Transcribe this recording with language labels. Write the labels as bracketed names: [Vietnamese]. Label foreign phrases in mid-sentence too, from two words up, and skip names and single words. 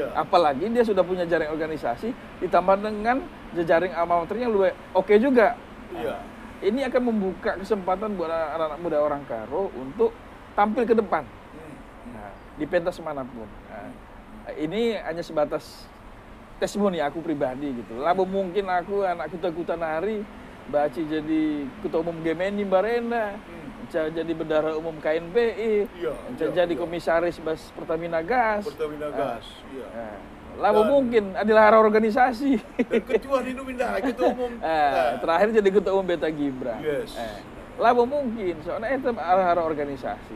[Indonesian] Apalagi dia sudah punya jaringan organisasi, ditambah dengan jejaring alma maternya lebih oke juga. Ya. Ini akan membuka kesempatan buat anak-anak muda orang Karo untuk tampil ke depan. Di pentas manapun. Ini hanya sebatas testimoni aku pribadi gitu. Labo mungkin aku anak [Batak Karo] kuta-kuta nari, [Indonesian] baci jadi ketua umum Gemeni Barenda, jadi bendahara umum KNPI, Iya, jadi iya. komisaris Bas Pertamina Gas. Pertamina Gas. Iya. Lah Dan- mungkin adalah arah organisasi. Dan ketua di Numinda, ketua umum. Terakhir jadi ketua umum Beta Gibran. Yes. Lah mungkin, soalnya itu arah organisasi.